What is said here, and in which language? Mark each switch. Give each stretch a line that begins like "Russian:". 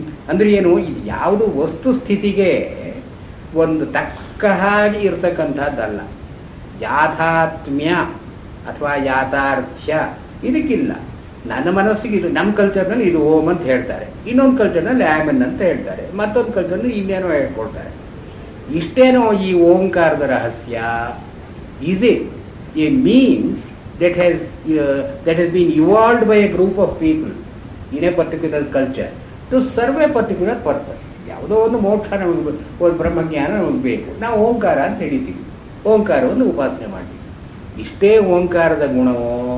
Kannada: ಅಂದ್ರೆ ಏನು, ಇದು ಯಾವುದು ವಸ್ತು ಸ್ಥಿತಿಗೆ ಒಂದು ತಕ್ಕ ಹಾಗೆ ಇರತಕ್ಕಂಥದ್ದಲ್ಲ. ಯಾಥಾತ್ಮ್ಯ ಅಥವಾ ಯಾಥಾರ್ಥ್ಯ ಇದಕ್ಕಿಲ್ಲ. ನನ್ನ ಮನಸ್ಸಿಗೆ ಇದು, ನಮ್ಮ ಕಲ್ಚರ್ನಲ್ಲಿ ಇದು ಓಂ ಅಂತ ಹೇಳ್ತಾರೆ, ಇನ್ನೊಂದು ಕಲ್ಚರ್ನಲ್ಲಿ ಆಮನ್ ಅಂತ ಹೇಳ್ತಾರೆ, ಮತ್ತೊಂದು ಕಲ್ಚರ್ನಲ್ಲಿ ಇನ್ನೇನೋ ಹೇಳ್ಕೊಳ್ತಾರೆ. ಇಷ್ಟೇನೋ ಈ ಓಂಕಾರದ ರಹಸ್ಯ.
English: Is it a means that has been evolved by a group of people in a particular culture to serve a particular purpose.
Kannada: ಯಾವುದೋ ಒಂದು ಮೋಕ್ಷ ನಮಗೆ, ಒಂದು ಬ್ರಹ್ಮಜ್ಞಾನ ನಮಗೆ ಬೇಕು, ನಾವು ಓಂಕಾರ ಅಂತ ಹೇಳಿದ್ದೀವಿ, ಓಂಕಾರವನ್ನು ಉಪಾಸನೆ ಮಾಡ್ತೀವಿ. ಇಷ್ಟೇ ಓಂಕಾರದ ಗುಣವೋ?